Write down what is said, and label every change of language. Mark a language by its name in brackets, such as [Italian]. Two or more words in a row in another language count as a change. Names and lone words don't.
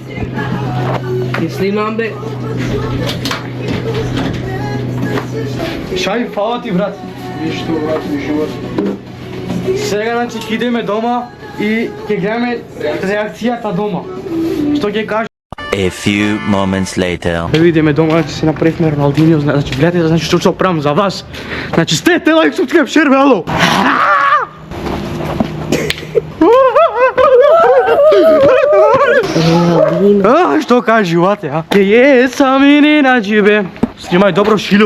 [Macedonian] Ти снимам бе. Шај, фала ти брат. Ништо брат, ми живот. Сега значи ќе идеме дома и ќе гледаме реакцијата дома. Што ќе каже? [English] A few moments later. [Macedonian] Видиме дома, значи се направивме Роналдиньо, значи гледате, значи што правам за вас. Значи стете [English] like, subscribe, share, [Macedonian] бе, ало. Што кажувате, а? Ќе сами не наџибе. Снимај добро шило.